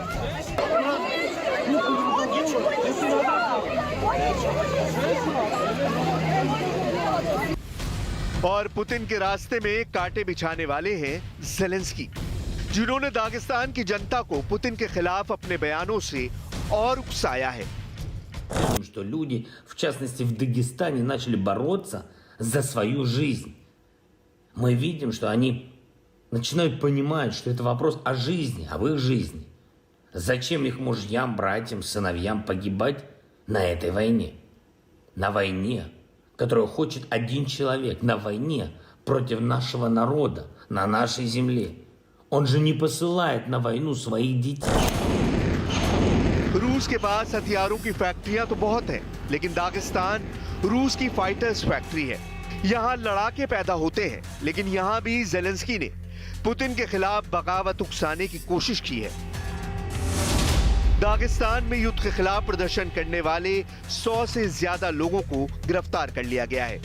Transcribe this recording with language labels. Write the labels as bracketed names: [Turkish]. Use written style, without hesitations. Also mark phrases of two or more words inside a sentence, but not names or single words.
[Hindi] और पुतिन के रास्ते में कांटे बिछाने वाले हैं ज़ेलेंस्की, जिन्होंने दागिस्तान की जनता को पुतिन के खिलाफ अपने बयानों से और उकसाया है। [Russian] Что люди, в частности в Дагестане, начали бороться за свою жизнь. Мы видим, что они начинают понимать, что это вопрос о жизни, об их жизни. Зачем их мужьям, братьям, сыновьям погибать на этой войне? На войне, которую хочет один человек, на войне против нашего народа, на нашей земле. Он же не посылает на войну своих детей. [Hindi] रूस के पास हथियारों की फैक्ट्रियां तो बहुत है, लेकिन दागिस्तान रूस की [English] fighters factory [Hindi] है। यहाँ लड़ाके पैदा होते हैं, लेकिन यहाँ भी ज़ेलेंस्की ने पुतिन के खिलाफ बगावत उकसाने की कोशिश की है। दागिस्तान में युद्ध के खिलाफ प्रदर्शन करने वाले 100 से ज्यादा लोगों को गिरफ्तार कर लिया गया है।